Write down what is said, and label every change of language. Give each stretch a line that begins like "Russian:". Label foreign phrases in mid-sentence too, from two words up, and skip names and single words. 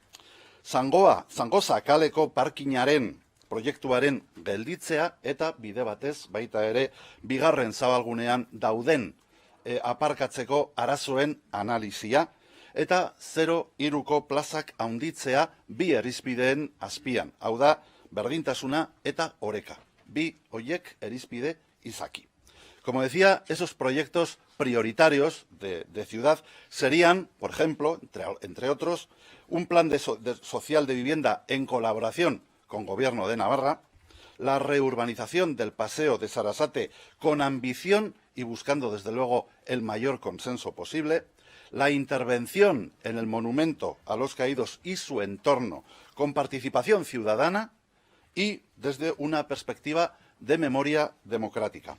Basque: Zangoza kaleko parkinaren proiektuaren gelditzea eta bide batez baita ere bigarren zabalgunean dauden aparkatzeko arazoen analizia, eta 0-3ko plazak handitzea bi irizpideen azpian. Hau da, berdintasuna eta oreka. Bi hoiek irizpide izaki.
Spanish: Como decía, esos proyectos prioritarios de ciudad serían, por ejemplo, entre otros, un plan social de vivienda en colaboración con Gobierno de Navarra, la reurbanización del Paseo de Sarasate con ambición y buscando desde luego el mayor consenso posible, la intervención en el monumento a los caídos y su entorno con participación ciudadana y desde una perspectiva de memoria democrática.